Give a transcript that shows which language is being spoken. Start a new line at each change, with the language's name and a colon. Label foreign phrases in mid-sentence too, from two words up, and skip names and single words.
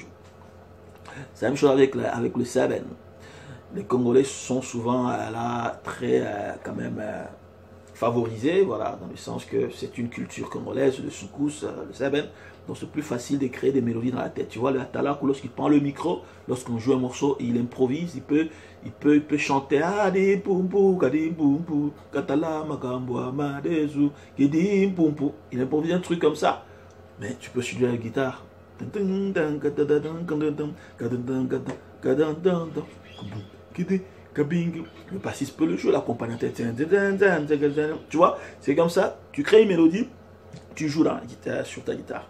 French: C'est la même chose avec le saben. Les Congolais sont souvent là très quand même favorisés, voilà, dans le sens que c'est une culture congolaise, le soukous, le saben. Donc c'est plus facile de créer des mélodies dans la tête. Tu vois, le Atalakou, lorsqu'il prend le micro, lorsqu'on joue un morceau, il improvise, il peut chanter Adi Pumpu, Kadi Pumpu, Katala Makamboa Madezu, Kidi Pumpu. Il improvise un truc comme ça. Mais tu peux jouer la guitare. Le bassiste peut le jouer, l'accompagnateur. Tu vois, c'est comme ça. Tu crées une mélodie, tu joues la guitare, sur ta guitare.